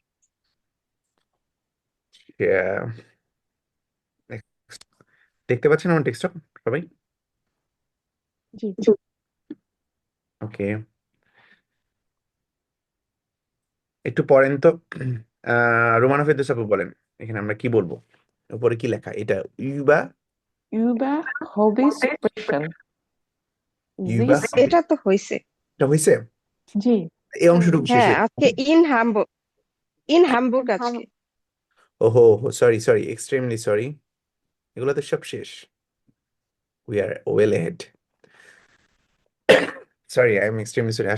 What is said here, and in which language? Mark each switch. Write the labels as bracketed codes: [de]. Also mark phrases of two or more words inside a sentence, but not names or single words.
[bn] আহ, দেখতে পাচ্ছেন আমার টেক্সটটা সবাই? জি ওকে, একটু পড়েন তো। রোমানা ফেরদৌস বলেন, এখানে আমরা কি বলবো? উপরে কি লেখা? এটা ইউবা [de] über Hobbys sprechen. ইউবা [en] This [bn] এটা তো হয়েছে। এটা হয়েছে? জি এই অংশটুকু শেষ হ্যাঁ, হয়েছে। আজকে ইন হামবুর্গ আজকে। ওহো, সরি সরি, [en] extremely sorry. [bn] এগুলো তো সব শেষ। [en] we are well head. sorry, I am extremely sorry.